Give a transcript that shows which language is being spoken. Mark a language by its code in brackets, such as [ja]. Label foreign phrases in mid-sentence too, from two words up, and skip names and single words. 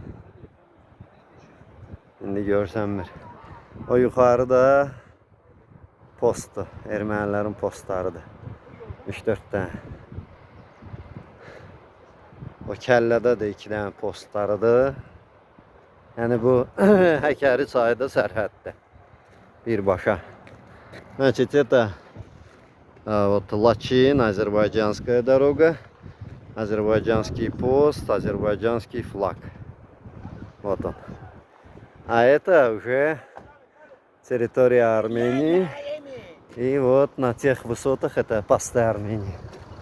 [az] İndi görsənmir. O yuxarı da postdur. Ermənilərin postlarıdır. 3-4 dənə. O kəllədə də 2 dənə postlarıdır. Yəni bu Həkəri çayı da sərhəddə. Birbaşa. [ru] Значит, это вот Лачин, азербайджанская дорога, азербайджанский пост, азербайджанский флаг. Вот он. А это уже территория Армении. И вот на тех высотах это посты Армении.